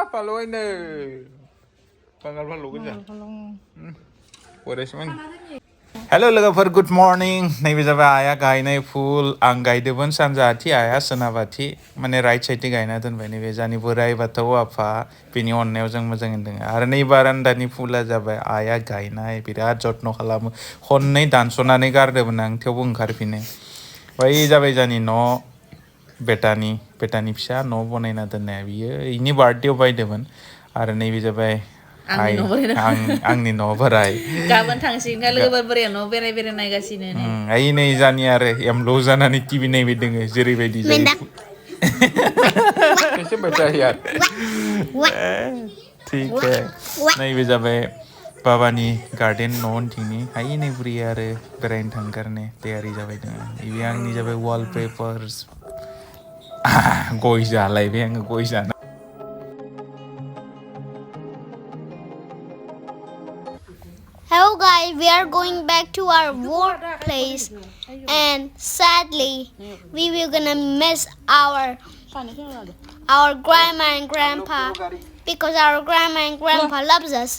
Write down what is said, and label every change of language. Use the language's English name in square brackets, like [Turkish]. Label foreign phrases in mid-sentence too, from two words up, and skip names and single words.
[Bodo] Follow in the What is it? Hello लोगोफोर [English] good morning [Bodo] नैबे जाबाय आइया गायनाय फुल आं गायदोंमोन सानजाथि आइया सोनाबाथि माने राइट साइडथिं गायना दोनबाय नैबे जोंनि बोराइ बाथौ आफा बिनि अननायाव जों मोजाङै दङ आरो नै बारान्दानि फुला जाबाय आइया गायनाय बिराद जत्न खालामो खननै दानस'नानै गारदोंमोन आं थेवबो ओंखारफिनो बै जाबाय जोंनि न' बेटानि फिसा न' बनायना दोननाया बियो इनि बार्थडेयाव बायदोंमोन आरो नैबे जाबाय आंनि न' बोराइ गाबोन थांसिगोन लोगोफोर बोराया न' बेराय नायगासिनो ओइ नै जानि आरो एमल' जानानै टिभि नायबाय दोङो जेरैबायदि जायो [Hindi] कैसे बचा यार ठीक है [Bodo] नैबे जाबाय बाबानि गार्डेन न' उनथिंनि हाय नै बुरैया आरो बेरायनो थांगारनो तयारि जाबाय दोङो इबे आंनि जाबाय वालपेपर्स गय जालायबाय आङो गय जाना [English] Hello guys, we are going back to our workplace and sadly we were gonna miss our grandma and grandpa because our grandma and grandpa loves us.